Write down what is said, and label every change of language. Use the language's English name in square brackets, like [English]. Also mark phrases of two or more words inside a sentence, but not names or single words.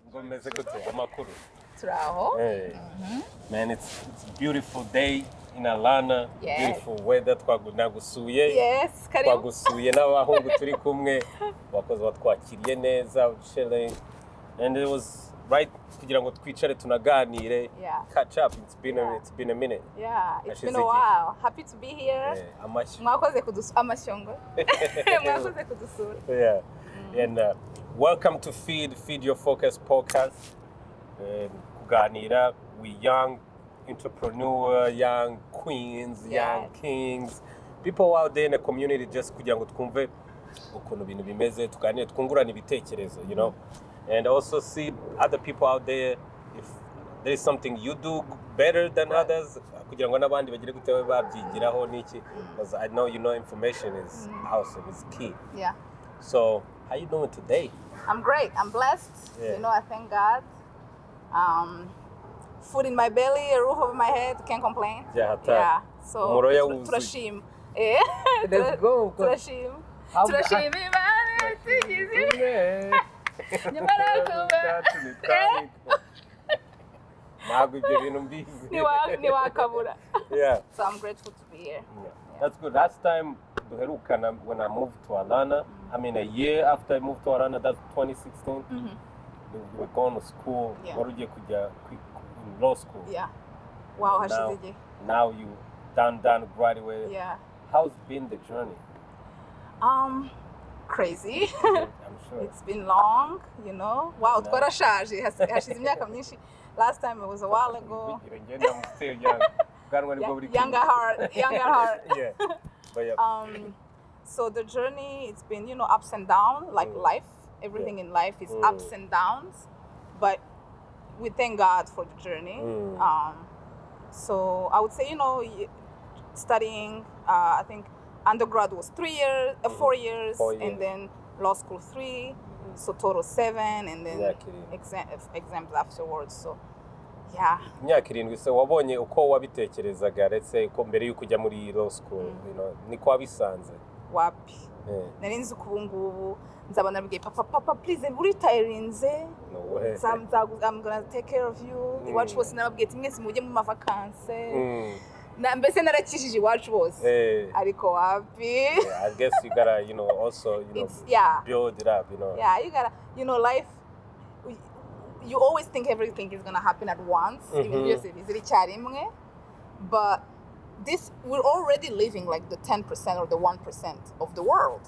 [Kinyarwanda] meze gute amakuru turaho. [English] Man, it's a beautiful day in Atlanta. Yes. Beautiful weather. [Kinyarwanda] Twagusuye. [English] Yes, karibu. [Kinyarwanda] Twagusuye n'abahungu turi kumwe. Bakoze batwakiriye neza, [English] chilling. And it was right [Kinyarwanda] kugira ngo twicare tunaganire. [English] Yeah. Catch up. It's been a minute. Yeah, it's been a while. Happy to be here. [Kinyarwanda] Mwakoze amashongo. Mwakoze kudusura. [English] Yeah. And welcome to Feed Your Focus podcast. Kuganira, we young entrepreneur, young queens, young kings, people out there in the community just [Kinyarwanda] kugira ngo twumve ukuntu ibintu bimeze, tuganire twungurana ibitekerezo, [English] you know, and also see other people out there if there is something you do better than others [Kinyarwanda] kugira ngo n'abandi bagire gute babyigiraho niki, [English] because I know information is awesome, it's key. Yeah. So how you doing today? I'm great. I'm blessed. Yeah. You know, I thank God. Food in my belly, a roof over my head, can't complain. Yeah. So turashima. Let's go. [Kinyarwanda] Turashima. Turashima Imana tugize. Nyamara kuba. Ntabwo ibyo bintu mbizi. Ni wakabura. [English] Yeah. So I'm grateful to be here. Yeah. That's good. Last time duherukana when I moved to Atlanta, I mean a year after I moved to Atlanta, that's 2016. You were going to school. [Kinyarwanda] Wari ugiye kujya [English] in law school. Yeah. [Kinyarwanda] Wow, hashize igihe. [English] Now you done graduated. Yeah. How's been the journey? Crazy. I'm sure. It's been long, you know. [Kinyarwanda] Wow, twarashaje. Hashize imyaka myinshi. [English] Last time it was a while ago. I'm still young. Younger heart. Yeah. But yeah. So the journey, it's been, ups and downs, like life. Everything in life is ups and downs, but we thank God for the journey. So I would say, studying, I think undergrad was 4 years, and then law school 3, so total 7, and then exams afterwards. So yeah. [Kinyarwanda] Imyaka 7 se wabonye uko wabitekerezaga, [English] let's say [Kinyarwanda] ko mbere yuko ujya muri [English] law school, [Kinyarwanda] niko wabisanze? Wapi. Nari nzi ko ubungubu nzaba nabwiye papa please uritayirinze. [English] No way. I'm gonna take care of you. [Kinyarwanda] Iwacu bose nababwiye ati mwese mujye mu mavakanse. Mbese narakishije iwacu bose. Ariko wapi. [English] I guess you gotta, also, build it up, Yeah, you gotta, life, you always think everything is gonna happen at once. Even if it's icyarimwe. But we're already living like the 10% or the 1% of the world.